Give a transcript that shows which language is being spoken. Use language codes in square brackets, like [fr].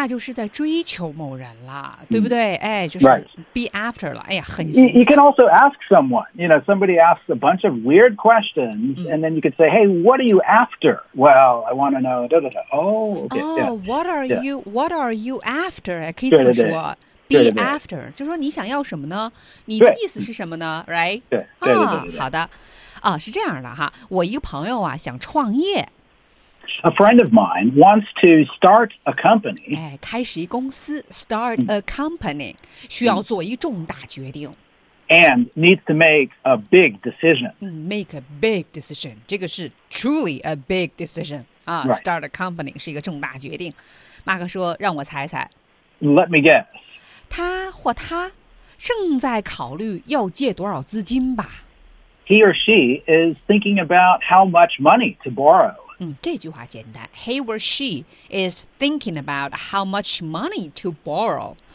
[zh] 那就是在追求某人了，对不对？哎，就是 be after 了。哎呀，很新。 [en] You can also ask someone. You know, somebody asks a bunch of weird questions,、and then you could say, "Hey, what are you after?" Well, I want to know. Da, da, da. Oh, okay, oh, yeah, what are、 yeah. you? What are you after? [zh] 可以这么说。 [en] Be after, [zh] 就说你想要什么呢？你的意思是什么呢 ？Right? 对对对对对。好的。啊，是这样的哈，我一个朋友啊想创业。 [en] A friend of mine wants to start a company. [zh] 哎，开始一公司 ， [en] start a company， [zh] 需要做一重大决定。 [en] And needs to make a big decision. Make a big decision， [zh] 这个是 [en] truly a big decision 啊。 Right. Start a company [zh] 是一个重大决定。马克说：“让我猜猜。” [en] Let me guess. [zh] 他或他正在考虑要借多少资金吧。 [en] He or she is thinking about how much money to borrow. [zh] 这句话简单。 [en] He or she is thinking about how much money to borrow.